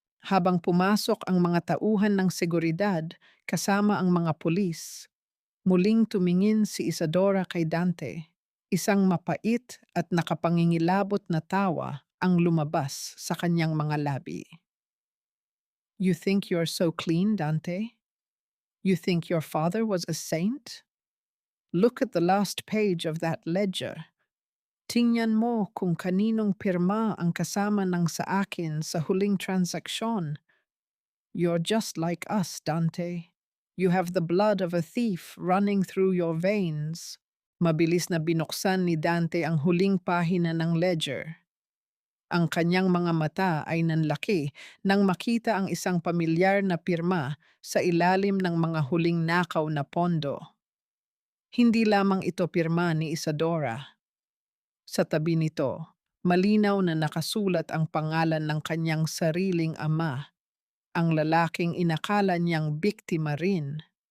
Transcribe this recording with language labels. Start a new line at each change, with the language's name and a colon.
Filipino: Habang pumasok ang mga tauhan ng seguridad kasama ang mga pulis, muling tumingin si Isadora kay Dante. Isang mapait at nakapangingilabot na tawa ang lumabas sa kanyang mga labi.
English: You think you're so clean, Dante? You think your father was a saint? Look at the last page of that ledger.
Filipino: Tingnan mo kung kaninong pirma ang kasama ng sa akin sa huling transaksyon.
English: You're just like us, Dante. You have the blood of a thief running through your veins.
Filipino: Mabilis na binuksan ni Dante ang huling pahina ng ledger. Ang kanyang mga mata ay nanlaki nang makita ang isang pamilyar na pirma sa ilalim ng mga huling nakaw na pondo. Hindi lamang ito pirma ni Isadora. Sa tabi nito, malinaw na nakasulat ang pangalan ng kanyang sariling ama, ang lalaking inakala niyang biktima rin.